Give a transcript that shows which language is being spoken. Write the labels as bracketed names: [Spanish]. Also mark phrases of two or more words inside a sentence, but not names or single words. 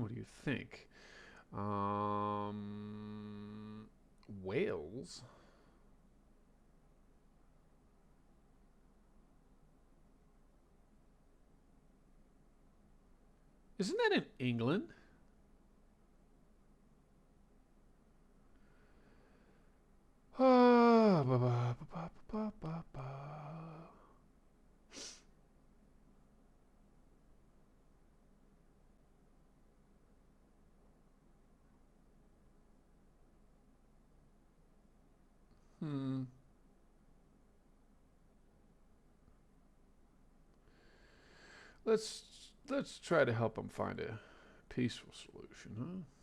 [English] What do you think? Wales? Isn't that in England? Ah, ba, ba, ba, ba, ba, ba. Hmm. Let's let's try to help them find a peaceful solution, huh?